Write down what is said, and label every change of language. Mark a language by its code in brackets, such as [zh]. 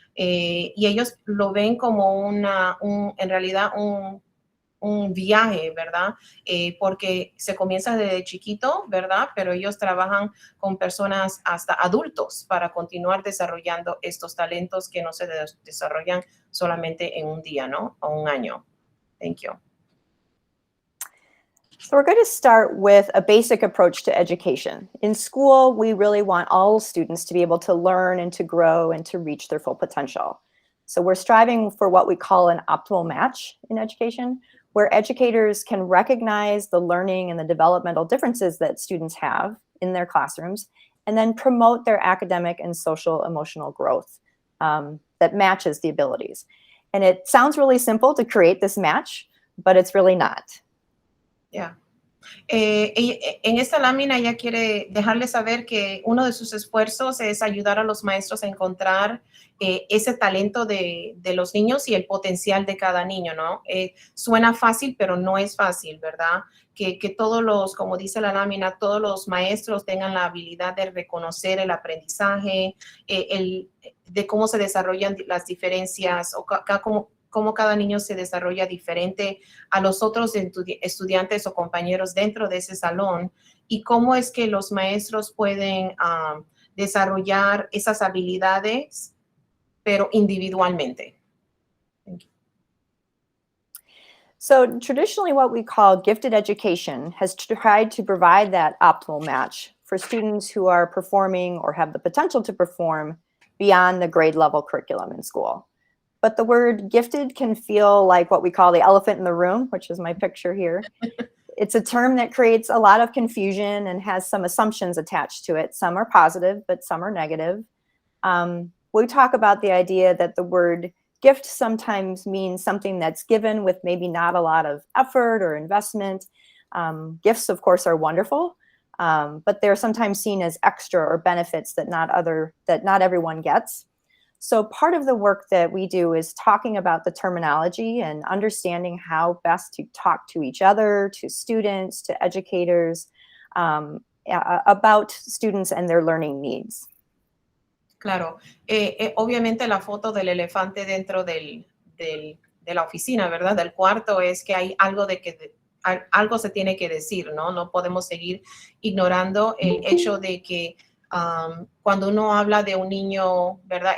[es] Y ellos lo ven como en realidad un viaje, ¿verdad? Porque se comienza desde chiquito, ¿verdad? Pero ellos trabajan con personas hasta adultos para continuar desarrollando estos talentos que no se desarrollan solamente en un día, ¿no? O un año. [en] Thank you. So we're going to start with a basic approach to education. In school, we really want all students to be able to learn and to grow and to reach their full potential. So we're striving for what we call an optimal match in education, where educators can recognize the learning and the developmental differences that students have in their classrooms, and then promote their academic and social emotional growth that matches the abilities. And it sounds really simple to create this match, but it's really not. Yeah. [es] En esta lámina ella quiere dejarles saber que uno de sus esfuerzos es ayudar a los maestros a encontrar ese talento de los niños y el potencial de cada niño, ¿no? Suena fácil, pero no es fácil, ¿verdad? Que todos los, como dice la lámina, todos los maestros tengan la habilidad de reconocer el aprendizaje, de cómo se desarrollan las diferencias o cómo cada niño se desarrolla diferente a los otros estudiantes o compañeros dentro de ese salón y cómo es que los maestros pueden desarrollar esas habilidades, pero individualmente. [en] Thank you. So traditionally, what we call gifted education has tried to provide that optimal match for students who are performing or have the potential to perform beyond the grade level curriculum in school. But the word gifted can feel like what we call the elephant in the room, which is my picture here. It's a term that creates a lot of confusion and has some assumptions attached to it. Some are positive, but some are negative. We talk about the idea that the word gift sometimes means something that's given with maybe not a lot of effort or investment. Gifts, of course, are wonderful, but they're sometimes seen as extra or benefits that not everyone gets. So part of the work that we do is talking about the terminology and understanding how best to talk to each other, to students, to educators, about students and their learning needs. [es] Claro, obviamente la foto del elefante dentro de la oficina, ¿verdad? Del cuarto es que hay algo algo se tiene que decir, ¿no? No podemos seguir ignorando el hecho de que cuando uno habla de un niño, ¿verdad?